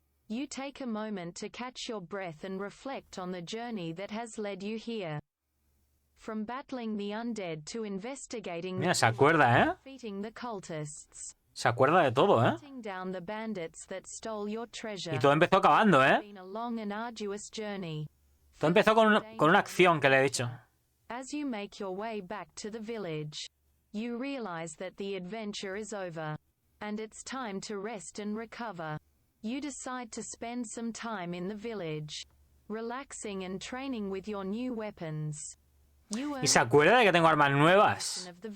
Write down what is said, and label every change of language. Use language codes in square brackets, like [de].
[en] You take a moment to catch your breath and reflect on the journey that has led you here. From battling the undead to investigating [es] Mira, se acuerda, [en] defeating the cultists. [es] Se acuerda de todo, [en] Down the bandits that stole your treasure. [es] Y todo empezó acabando, [en] Been a long and arduous journey. [es] Todo empezó con una acción que le he dicho. [en] As you make your way back to the village, you realize that the adventure is over, and it's time to rest and recover. You decide to spend some time in the village, relaxing and training with your new weapons. [es] Y se acuerda de que tengo armas nuevas.